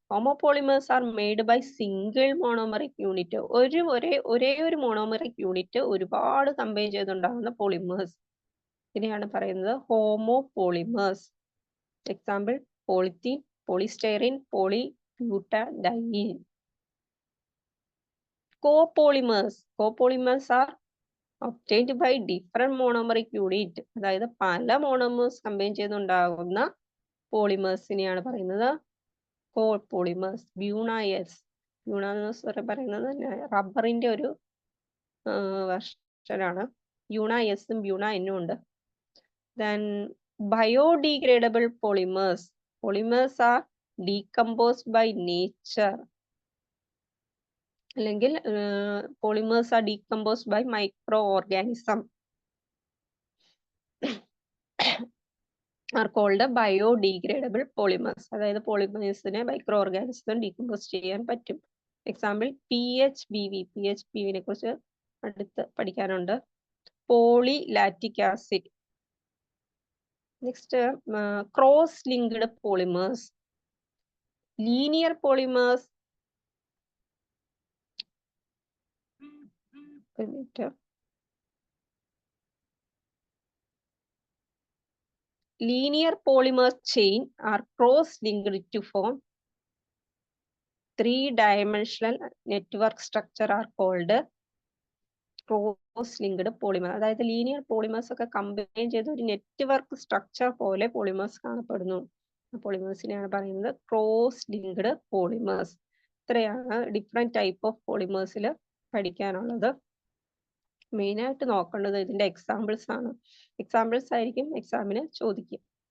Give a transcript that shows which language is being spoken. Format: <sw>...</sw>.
<en>Homopolymers are made by single monomeric unit.</en> <ml>ഒരേ ഒരു monomeric unit ഒരുപാട് കമ്പൈൻ ചെയ്തുണ്ടാകുന്ന polymers. ഇതിനെയാണ് പറയുന്നത് homopolymers.</ml> <en>Example, polythene, polystyrene, polybutadiene. Copolymers. Copolymers are obtained by different monomeric unit.</en> <ml>അതായത് പല monomers combine ചെയ്തുണ്ടാകുന്ന പോളിമേഴ്സിനെയാണ് പറയുന്നത് കോപോളിമേഴ്സ്. Buna എന്ന് പറയുന്നത് റബ്ബറിന്റെ ഒരു വെർഷനാണ്. ബ്യൂണ എസും ബ്യൂണ എന്നും ഉണ്ട്.</ml> <en>Then biodegradable polymers. Polymers are decomposed by nature. അല്ലെങ്കിൽ polymers are decomposed by microorganism. Are called biodegradable polymers.</en> <ml>അതായത് പോളിമേഴ്സിനെ മൈക്രോ ഓർഗാനിസം ഡീകമ്പോസ് ചെയ്യാൻ പറ്റും. Example PHBV. PHBV കുറിച്ച് അടുത്ത് പഠിക്കാനുണ്ട്.</ml> <en>Polylactic acid. Next cross linked polymers. Linear polymers. Linear polymer chain are cross-linked to form three-dimensional network structure are called cross-linked polymer.</en> <ml>അതായത് linear polymers ഒക്കെ combine ചെയ്ത് ഒരു നെറ്റ്വർക്ക് സ്ട്രക്ചർ പോലെ പോളിമേഴ്സ് കാണപ്പെടുന്നു. പോളിമേഴ്സിനെയാണ് പറയുന്നത് ക്രോസ് ലിങ്ക്ഡ് പോളിമേഴ്സ്. ഇത്രയാണ് ഡിഫറെന്റ് ടൈപ്പ് ഓഫ് പോളിമേഴ്സിൽ പഠിക്കാനുള്ളത്. Main ആയിട്ട് നോക്കേണ്ടത് ഇതിന്റെ എക്സാമ്പിൾസ് ആണ്. എക്സാമ്പിൾസ് ആയിരിക്കും എക്സാമിന് ചോദിക്കുക.</ml>